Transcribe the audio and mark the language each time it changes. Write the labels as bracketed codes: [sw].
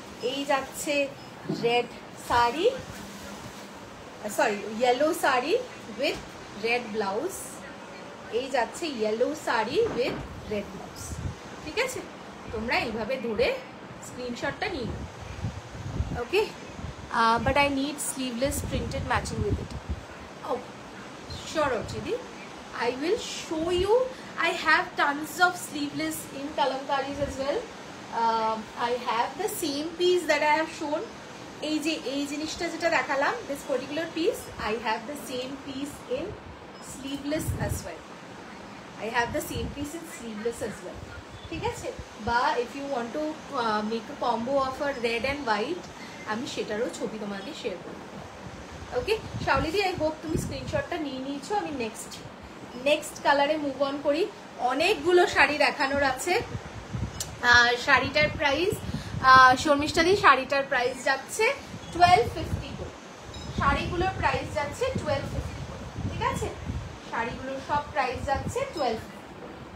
[bn] এই যাচ্ছে red sari, sorry yellow sari with red blouse. এই যাচ্ছে yellow sari with red blouse. ঠিক আছে, তোমরা এইভাবে ধরে স্ক্রিনশটটা নিয়ে নাও। [en] Okay, but I need sleeveless printed matching with it. Oh, sure Ochidi, I will show you. I have tons of sleeveless in kalamkaris as well. I have the same piece that I have shown. [bn] এই জিনিসটা যেটা দেখালাম, [en] this particular piece, I have the same piece in sleeveless as well. I have the same piece in sleeveless as well. ঠিক আছে, বা if you want to make a combo of a red and white, [bn] আমি সেটারও ছবি তোমাকে share করব। ওকে শাওলিদি, I hope তুমি স্ক্রিনশটটা নিয়ে নিয়েছো। আমি নেক্সট কালারে মুভ অন করি। অনেকগুলো শাড়ি দেখানোর আছে। শাড়িটার প্রাইস শর্মিষ্ঠা দি, শাড়িটার প্রাইস যাচ্ছে 1250 করে। শাড়িগুলোর প্রাইস যাচ্ছে 1250 করে। ঠিক আছে, শাড়িগুলোর সব প্রাইস যাচ্ছে 1250 করে।